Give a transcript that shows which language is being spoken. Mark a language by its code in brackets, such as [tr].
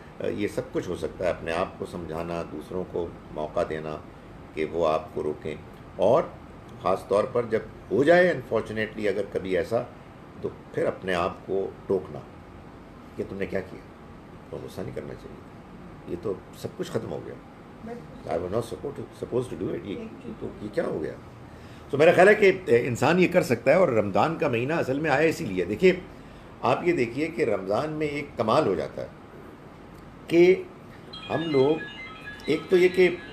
[ur] یہ سب کچھ ہو سکتا ہے. اپنے آپ کو سمجھانا, دوسروں کو موقع دینا کہ وہ آپ کو روکیں, اور خاص طور پر جب ہو جائے انفارچونیٹلی اگر کبھی ایسا, تو پھر اپنے آپ کو ٹوکنا کہ تم نے کیا کیا, تو غصہ نہیں کرنا چاہیے. یہ تو سب کچھ ختم ہو گیا. [en] I was not supposed to do it. [ur] یہ کیا ہو گیا؟ تو میرا خیال ہے کہ انسان یہ کر سکتا ہے. اور رمضان کا مہینہ اصل میں آیا اسی لیے. دیکھیے آپ یہ دیکھیے کہ رمضان میں ایک کمال ہو جاتا ہے کہ ہم لوگ, ایک تو یہ کہ